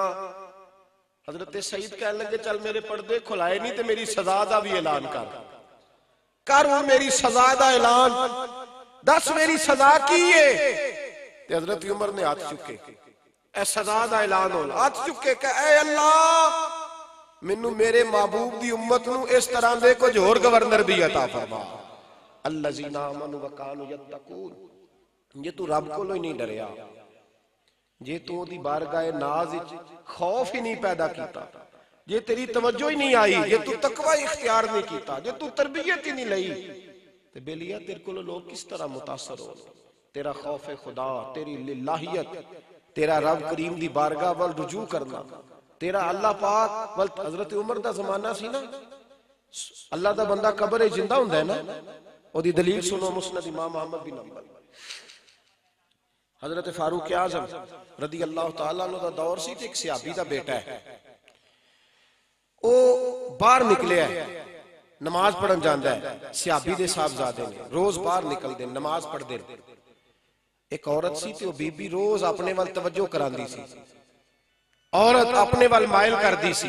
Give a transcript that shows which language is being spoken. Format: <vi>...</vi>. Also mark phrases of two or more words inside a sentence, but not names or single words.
<pa>ਹਜ਼ਰਤ ਸਈਦ ਕਹਿਣ ਲੱਗੇ ਚੱਲ ਮੇਰੇ ਪਰਦੇ ਖੁਲ੍ਹਾਏ ਨਹੀਂ ਤੇ ਮੇਰੀ ਸਜ਼ਾ ਦਾ ਵੀ ਐਲਾਨ ਕਰ ਮੇਰੀ ਸਜ਼ਾ ਦਾ ਐਲਾਨ, ਦੱਸ ਮੇਰੀ ਸਜ਼ਾ ਕੀ ਹੈ? ਤੇ ਹਜ਼ਰਤ ਉਮਰ ਨੇ ਹੱਥ ਚੁੱਕੇ, ਏ ਸਜ਼ਾ ਦਾ ਐਲਾਨ ਹੋਣਾ, ਹੱਥ ਚੁੱਕ ਕੇ ਕਹਿ ਐ ਅੱਲਾਹ ਮੈਨੂੰ ਮੇਰੇ ਮਹਿਬੂਬ ਦੀ ਉੱਮਤ ਨੂੰ ਇਸ ਤਰ੍ਹਾਂ ਦੇ ਕੁਝ ਹੋਰ ਗਵਰਨਰ ਵੀ ਅਤਾ ਫ਼ਰਮਾ।</pa> <ar>الذين آمنوا وكانوا يتقون.</ar> <pa>ਜੇ ਤੂ ਰੱਬ ਕੋਲੋਂ ਹੀ ਨਹੀਂ ਡਰਿਆ, ਜੇ ਤੂ ਓਦੀ ਬਾਰਗਾਹ ਨਾਜ਼ ਵਿਚ ਖ਼ੌਫ਼ ਹੀ ਨਹੀਂ ਪੈਦਾ ਕੀਤਾ, ਜੇ ਤੇਰੀ ਤਵੱਜੋ ਹੀ ਨਹੀਂ ਆਈ, ਜੇ ਤੂ ਤਕ਼ਵਾ ਇਖ਼ਤਿਆਰ ਨਹੀਂ ਕੀਤਾ, ਜੇ ਤੂ ਤਰਬੀਅਤ ਹੀ ਨਹੀਂ ਲਈ, ਤੇ ਬੇਲੀਆ ਤੇਰੇ ਕੋਲੋਂ ਲੋਕ ਕਿਸ ਤਰ੍ਹਾਂ ਮੁਤਾਸਿਰ ਹੋ। ਤੇਰਾ ਖ਼ੌਫ਼ ਖ਼ੁਦਾ, ਤੇਰੀ ਲਿੱਲਾਹੀਅਤ, ਤੇਰਾ ਰੱਬ ਕਰੀਮ ਦੀ ਬਾਰਗਾਹ ਵੱਲ ਰੁਜੂ ਕਰਨਾ, ਤੇਰਾ ਅੱਲਾਹ ਪਾਕ ਵੱਲ। ਹਜ਼ਰਤ ਉਮਰ ਦਾ ਜ਼ਮਾਨਾ ਸੀ ਨਾ, ਅੱਲਾਹ ਦਾ ਬੰਦਾ ਕ਼ਬਰ ਵਿਚ ਜ਼ਿੰਦਾ ਹੁੰਦਾ ਹੈ ਨਾ, ਓਦੀ ਦਲੀਲ ਸੁਣੋ। ਮੁਸਨਦ ਇਮਾਮ ਅਹਿਮਦ ਬਿਨ ਹੰਬਲ, ਹਜ਼ਰਤ ਫ਼ਾਰੂਕ਼ ਆਜ਼ਮ</pa> <ar>رضي الله تعالى عنه</ar> <pa>ਦਾ ਦੌਰ ਸੀ, ਤੇ ਏਕ ਸਹਾਬੀ ਦਾ ਬੇਟਾ ਹੈ, ਓ ਬਾਹਰ ਨਿਕਲਿਆ ਨਮਾਜ਼ ਪੜ੍ਹਨ ਜਾਂਦਾ ਹੈ। ਸਹਾਬੀ ਦੇ ਸਾਹਿਬਜ਼ਾਦੇ ਨੇ ਰੋਜ਼ ਬਾਹਰ ਨਿਕਲਦੇ ਨਮਾਜ਼ ਪੜ੍ਹਦੇ। ਏਕ ਔਰਤ ਸੀ ਤੇ ਓ ਬੀਬੀ ਰੋਜ਼ ਅਪਣੇ ਵੱਲ ਤਵੱਜੋ ਕਰਾਂਦੀ ਸੀ, ਔਰਤ ਅਪਣੇ ਵੱਲ ਮਾਇਲ ਕਰਦੀ ਸੀ।</pa>